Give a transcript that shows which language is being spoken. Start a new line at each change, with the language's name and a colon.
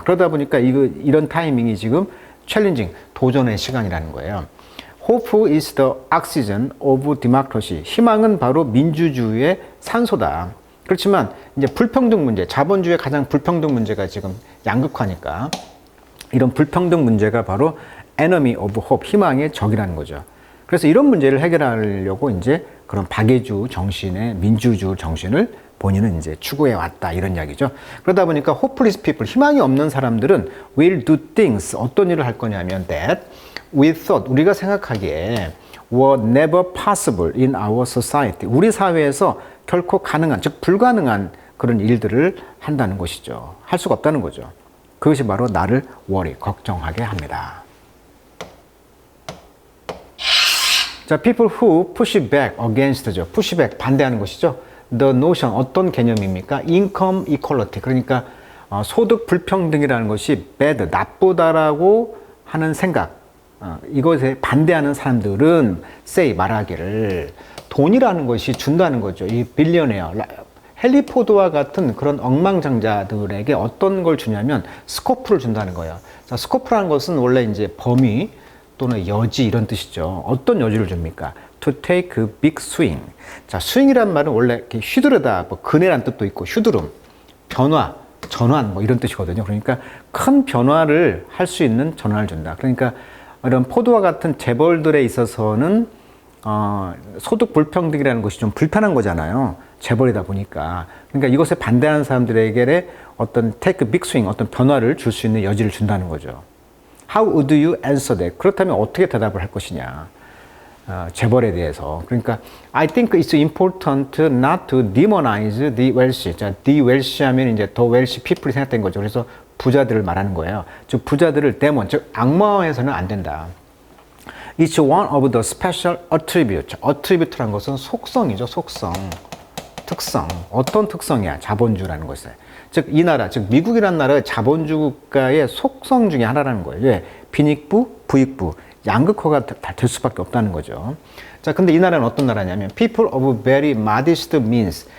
Korean: 그러다 보니까 이런 타이밍이 지금
English: challenging,
Korean: 도전의 시간이라는 거예요.
English: Hope is the oxygen of democracy.
Korean: 희망은 바로 민주주의의 산소다. 그렇지만 이제 불평등 문제, 자본주의의 가장 불평등 문제가 지금 양극화니까 이런 불평등 문제가 바로
English: enemy of hope,
Korean: 희망의 적이라는 거죠. 그래서 이런 문제를 해결하려고 이제 그런 박애주 정신의 민주주의 정신을 본인은 이제 추구해 왔다, 이런 이야기죠. 그러다 보니까
English: hopeless people,
Korean: 희망이 없는 사람들은
English: will do things,
Korean: 어떤 일을 할 거냐면
English: that we thought,
Korean: 우리가 생각하기에
English: were never possible in our society,
Korean: 우리 사회에서 결코 가능한, 즉 불가능한 그런 일들을 한다는 것이죠. 할 수가 없다는 거죠. 그것이 바로 나를
English: worry,
Korean: 걱정하게 합니다.
English: 자, people who push back against죠. push back,
Korean: 반대하는 것이죠.
English: the notion,
Korean: 어떤 개념입니까?
English: income equality,
Korean: 그러니까 소득 불평등이라는 것이
English: bad,
Korean: 나쁘다라고 하는 생각, 이것에 반대하는 사람들은
English: say,
Korean: 말하기를 돈이라는 것이 준다는 거죠. 이 빌리어네어, 헨리 포드와 같은 그런 억망장자들에게 어떤 걸 주냐면 스코프를 준다는 거예요. 자, 스코프라는 것은 원래 이제 범위 또는 여지, 이런 뜻이죠. 어떤 여지를 줍니까?
English: to take a big swing.
Korean: 자, 스윙이란 말은 원래 이렇게 휘두르다, 뭐 그네란 뜻도 있고, 휴두름, 변화, 전환, 뭐 이런 뜻이거든요. 그러니까 큰 변화를 할 수 있는 전환을 준다. 그러니까 이런 포드와 같은 재벌들에 있어서는 소득 불평등이라는 것이 좀 불편한 거잖아요. 재벌이다 보니까. 그러니까 이것에 반대하는 사람들에게 어떤
English: take a big swing,
Korean: 어떤 변화를 줄 수 있는 여지를 준다는 거죠.
English: How would you answer that?
Korean: 그렇다면 어떻게 대답을 할 것이냐. 재벌에 대해서. 그러니까
English: I think it's important not to demonize the wealthy.
Korean: 자,
English: the wealthy
Korean: 하면 이제
English: the wealthy people
Korean: 이 생각된 거죠. 그래서 부자들을 말하는 거예요. 즉 부자들을 데몬, 즉 악마화해서는 안 된다.
English: It's one of the special attributes.
Korean: attribute란 것은 속성이죠. 속성, 특성. 어떤 특성이야? 자본주의라는 것은. 즉 이 나라, 즉 미국이라는 나라의 자본주의 국가의 속성 중에 하나라는 거예요. 왜? 빈익부, 부익부, 양극화가 될 수밖에 없다는 거죠. 자, 근데 이 나라는 어떤 나라냐면
English: people of very modest means.